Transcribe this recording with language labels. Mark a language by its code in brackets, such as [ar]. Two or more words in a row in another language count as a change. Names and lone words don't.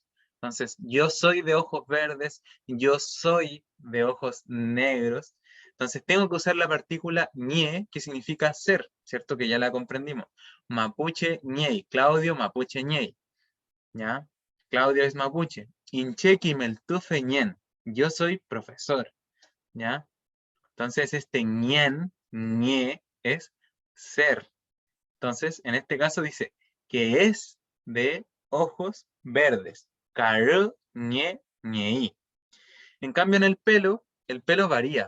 [es] Entonces, yo soy de ojos verdes, yo soy de ojos negros. Entonces, tengo que usar la partícula ñe, que significa ser, ¿cierto? Que ya la comprendimos. [arn] Mapuche ñei, Claudio Mapuche ñei. [es] ¿ya? Claudio es mapuche. [arn] Inchequi meltufe ñen. [es] Yo soy profesor, ¿ya? Entonces este ñen, ñe, es ser. Entonces, en este caso dice que es de ojos verdes. [arn] Caru, ñe, ñeí. [es] En cambio, en el pelo varía.